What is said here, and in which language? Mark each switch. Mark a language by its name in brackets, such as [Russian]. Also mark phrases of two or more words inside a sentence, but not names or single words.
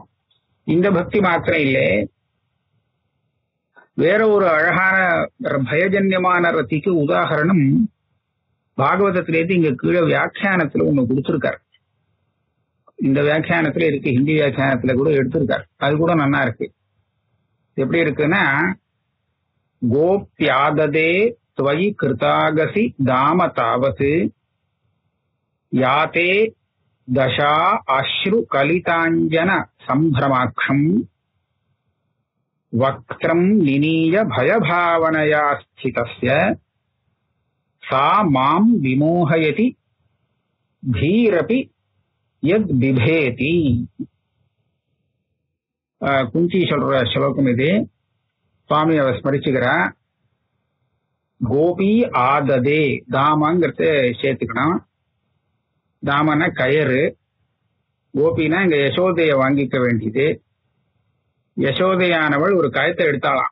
[Tamil] இந்த பக்தி மாத்திரம் இல்லை, வேற ஒரு அழகான பயஜன்யமான ரத்திக்கு உதாகரணம் பாகவதத்திலேருந்து இங்க கீழே வியாக்கியானத்துல ஒண்ணு கொடுத்திருக்காரு. இந்த வியாக்கியானத்துல இருக்கு, ஹிந்தி வியாக்கியானத்துல கூட எடுத்திருக்காரு. அது கூட நல்லா இருக்கு. எப்படி இருக்குன்னா, [Sanskrit] கோப்யாததே त्वयि कृतागसि दाम तावत् याते दशा अश्रु कलितांजन संभ्रमाक्षम वक्त्रं निनीय भयभावनया स्थितस्य सा मां विमोहयति धीरपि यद् बिभेति. [Tamil] कुंची சொல்ற ஸ்லோகம் இது. சுவாமி அவ ஸ்மரிச்சுக்கிறா. [Sanskrit] गोपी आददे, [Tamil] தாமங்கிறத சேர்த்துக்கணும். தாமன்னா கயறு, கோபினா இங்க யசோதைய வாங்கிக்க வேண்டியது. யசோதையானவள் ஒரு கயத்தை எடுத்தாளாம்.